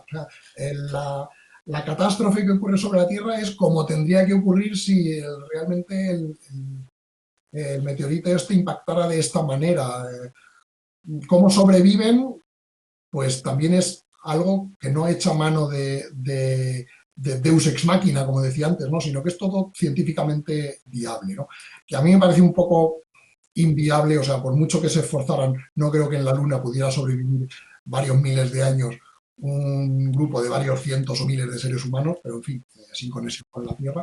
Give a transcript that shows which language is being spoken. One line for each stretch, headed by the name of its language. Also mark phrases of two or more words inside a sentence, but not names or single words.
Spanish: O sea, la catástrofe que ocurre sobre la Tierra es como tendría que ocurrir si realmente el meteorito este impactara de esta manera. ¿Cómo sobreviven? Pues también es algo que no echa mano de
Latin: Deus ex machina,
Spanish: como decía antes, ¿no? Sino que es todo científicamente viable, ¿no? Que a mí me parece un poco inviable, o sea, por mucho que se esforzaran, no creo que en la Luna pudiera sobrevivir varios miles de años un grupo de varios cientos o miles de seres humanos, pero en fin, sin conexión con la Tierra.